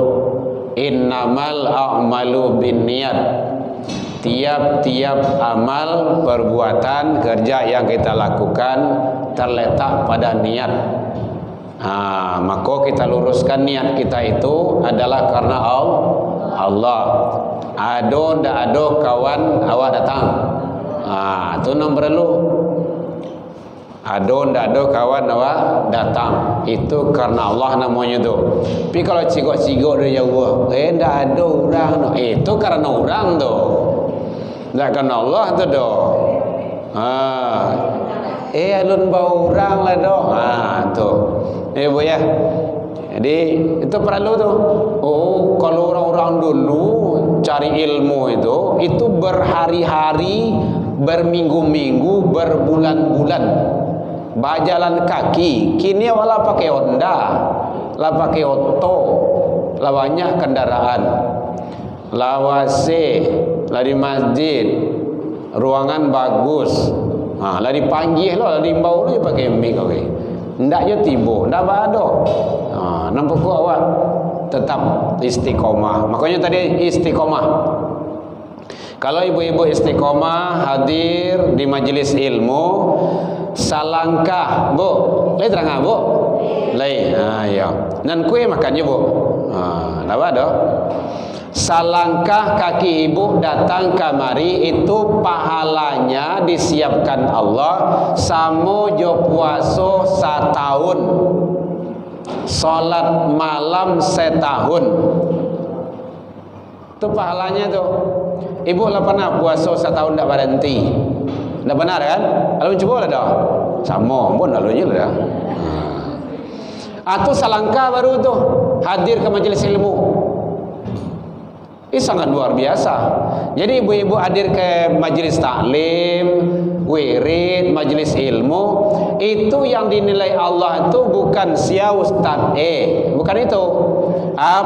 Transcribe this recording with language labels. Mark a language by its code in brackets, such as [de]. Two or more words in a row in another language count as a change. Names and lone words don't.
[ar] إنما الأعمال بالنيات. [id] Tiap-tiap amal, perbuatan, kerja yang kita lakukan terletak pada niat. Maka kita luruskan niat kita itu adalah karena Allah. [min] Ado ndak ado kawan awak datang. [id] Itu nomor perlu. [min] Ado ndak ado kawan awak datang. Itu karena Allah namanya tu. Tapi kalau cigok-cigok dia jauh, ndak ada orang. Itu karena orang tu. Ndak karena Allah tu doh. Alun bau orang lah doh. Tu. Bu ya. Jadi itu perlu tu. [id] Kalau orang-orang dulu cari ilmu itu berhari-hari, berminggu-minggu, berbulan-bulan berjalan kaki. [min] Kini wala pakai Honda, lah pakai oto, lah banyak kendaraan, lah WC, lah di masjid, ruangan bagus, lah dipanggil lah diimbau lu pakai mic, oke. Ndak je tibo, ndak bado. Nampak ku awak tetap istiqomah. [id] Makanya tadi istiqomah. Kalau ibu-ibu istiqomah hadir di majelis ilmu, [min] salangkah, Bu. Lai terang Bu? Lai. Ya. Nan kue makan je, Bu. Ndak bado. Salangkah kaki ibu datang kamari itu pahalanya disiapkan Allah samo jo puaso setahun, salat malam setahun. [id] Itu pahalanya tuh. Ibu lah pernah puasa setahun tak berhenti. [min] Dah benar kan? Kalau cuba lah dah. Sama pun lalunya lah. [id] Atau salangkah baru tuh hadir ke majelis ilmu. Ini sangat luar biasa. Jadi ibu-ibu hadir ke majelis taklim, wirid, majelis ilmu, itu yang dinilai Allah itu bukan sia ustaz bukan itu.